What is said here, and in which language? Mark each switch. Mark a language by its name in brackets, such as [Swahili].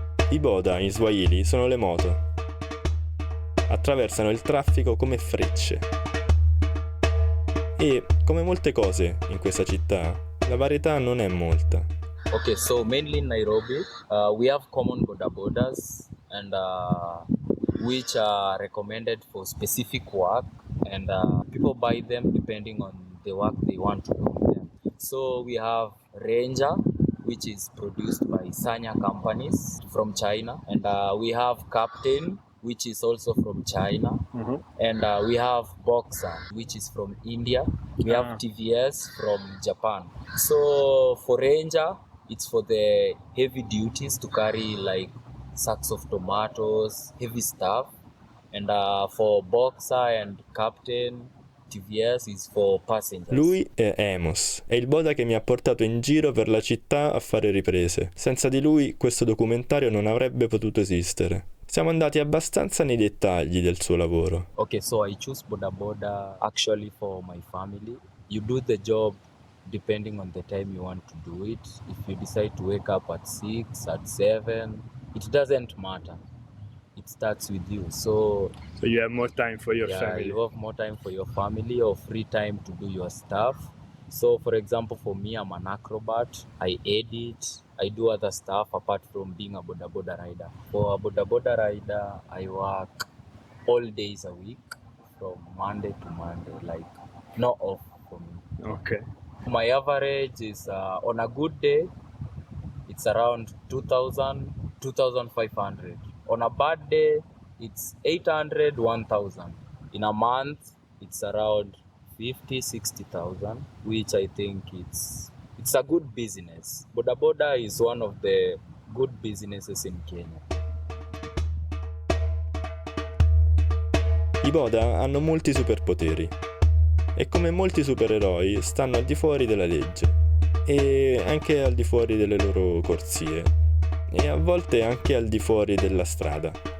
[Italian] I Boda in Swahili sono le moto. Attraversano il traffico come frecce. E, come molte cose in questa città, la varietà non è molta. [English] Okay, so mainly in Nairobi, we have common boda bodas and which are recommended for specific work, and people buy them depending on the work they want to do with them. So we have Ranger, which is produced by Sanya companies from China, and we have Captain, which is also from China, and we have Boxer, which is from India. We have TVS from Japan. So for Ranger, it's for the heavy duties to carry like sacks of tomatoes, heavy stuff. And for Boxer and Captain, TVS is for passengers. [Italian] Lui è Amos, è il Boda che mi ha portato in giro per la città a fare riprese. Senza di lui questo documentario non avrebbe potuto esistere. Siamo andati abbastanza nei dettagli del suo lavoro. [English] Okay, so I choose Boda Boda actually for my family. You do the job depending on the time you want to do it. If you decide to wake up at 6, at 7, it doesn't matter. It starts with you. So you have more time for your yeah, family. you have more time for your family or free time to do your stuff. So for example, for me, I'm an acrobat. I edit. I do other stuff apart from being a Boda Boda rider. For a Boda Boda rider, I work all days a week from Monday to Monday, like no off for me. Ok. My average is on a good day, it's around 2,000, 2,500. On a bad day, it's 800, 1,000. In a month, it's around 50, 60,000, which I think it's a good business. Boda Boda is one of the good businesses in Kenya. [Italian] I Boda hanno molti superpoteri e come molti supereroi stanno al di fuori della legge e anche al di fuori delle loro corsie e a volte anche al di fuori della strada.